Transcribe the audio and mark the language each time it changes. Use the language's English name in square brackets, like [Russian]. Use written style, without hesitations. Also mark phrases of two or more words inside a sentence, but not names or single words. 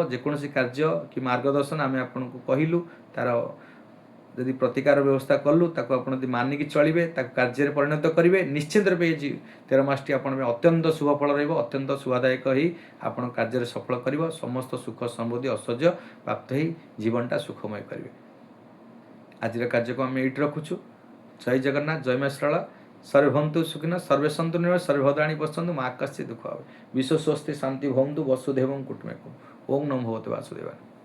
[Odia] ଯେକୌଣସି କାର୍ଯ୍ୟ କି ମାର୍ଗଦର୍ଶନ ଆମେ ଆପଣଙ୍କୁ କହିଲୁ, ତାର ଯଦି ପ୍ରତିକାର ବ୍ୟବସ୍ଥା କଲୁ, ତାକୁ ଆପଣ ଯଦି ମାନିକି ଚଳିବେ, ତାକୁ କାର୍ଯ୍ୟରେ ପରିଣତ କରିବେ, ନିଶ୍ଚିନ୍ତ ରୂପେ ଏ 13 ମାସଟି ଆପଣଙ୍କ ପାଇଁ ଅତ୍ୟନ୍ତ ଶୁଭ ଫଳ ରହିବ, ଅତ୍ୟନ୍ତ ଶୁଭଦାୟକ ହେଇ ଆପଣ କାର୍ଯ୍ୟରେ ସଫଳ କରିବ। ସମସ୍ତ ସୁଖ ସମୃଦ୍ଧି ଐଶ୍ୱର୍ଯ୍ୟ ପ୍ରାପ୍ତ ହେଇ ଜୀବନଟା ସୁଖମୟ କରିବେ। ଆଜିର କାର୍ଯ୍ୟକୁ ଆମେ ଏଇଠି ରଖୁଛୁ। ଜୟ ଜଗନ୍ନାଥ, ଜୟ ମା ଶାରଳା। [Sanskrit] सर्वे भवन्तु सुखिनः, सर्वे सन्तु निरामयाः, सर्वे भद्राणि पश्यन्तु, मा कश्चित् दुःखभाग्। विश्व स्वस्ति शान्ति भवन्तु, वसुधैवं कुटुम्बकम्। ओम नमो भगवते वासुदेवाय।